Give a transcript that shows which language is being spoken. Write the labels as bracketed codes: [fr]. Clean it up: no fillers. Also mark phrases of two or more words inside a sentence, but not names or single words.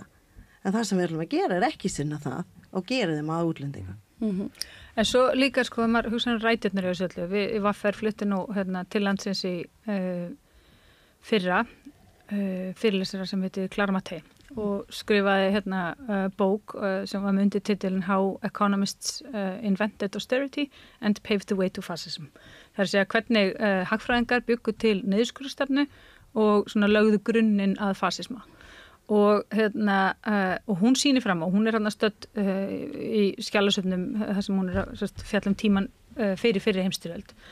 [is] En það sem við erum að gera er ekki sinna það og gera þeim að útlendinga. En svo líka sko að maður hugsa rætirnir í þessu öllu. Við VFR fluttum nú til landsins í fyrra fyrirlesara sem heitir Clara Mattei og skrifaði bók sem var með undirtitilinn How Economists Invented Austerity and Paved the Way to Fascism. Það er að segja hvernig hagfræðingar byggu til niðurskurðarstefnu og svona lögðu grunninn að fasisma. Og hún sýnir fram og hún er stödd í skjalasöfnum þar sem hún er fjall tíman fyrir heimstyrjöld.